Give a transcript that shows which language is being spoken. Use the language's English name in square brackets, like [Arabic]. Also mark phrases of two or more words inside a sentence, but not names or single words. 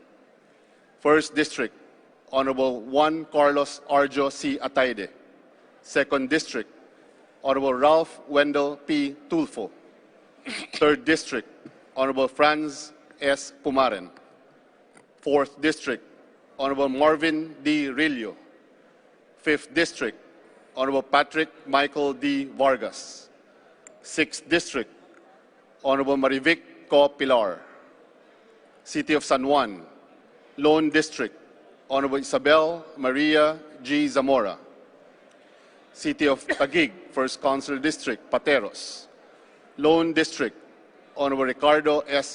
[English] 1st District, Honorable Juan Carlos Arjo C. Ataide. 2nd District, Honorable Ralph Wendell P. Tulfo. 3rd District, Honorable Franz S. Pumaren. 4th District, Honorable Marvin D. Rillo. 5th District, Honorable Patrick Michael D. Vargas. 6th District, Honorable Marivic Co. Pilar. City of San Juan. Lone District, Honorable Isabel Maria G. Zamora. City of Taguig, 1st Council District, Pateros. Lone District, Honorable Ricardo S.